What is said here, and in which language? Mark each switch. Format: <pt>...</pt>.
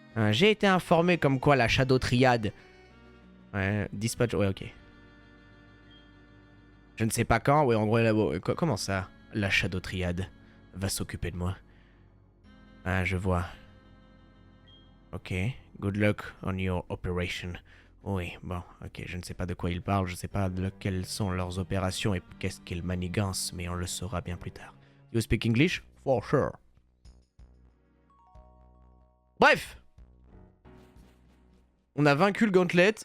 <fr>J'ai été informé comme quoi la Shadow Triade... Ouais, dispatch... Ouais, ok. Je ne sais pas quand, ouais, en gros, là, comment ça, la Shadow Triade va s'occuper de moi? Ah, je vois.</fr> <en>Ok, good luck on your operation.</en> <fr>Oui, bon, ok, je ne sais pas de quoi il parle, je ne sais pas de quelles sont leurs opérations et qu'est-ce qu'ils manigancent, mais on le saura bien plus tard.</fr> <en>You speak English? For sure.</en> <fr>Bref! On a vaincu le gauntlet.</fr>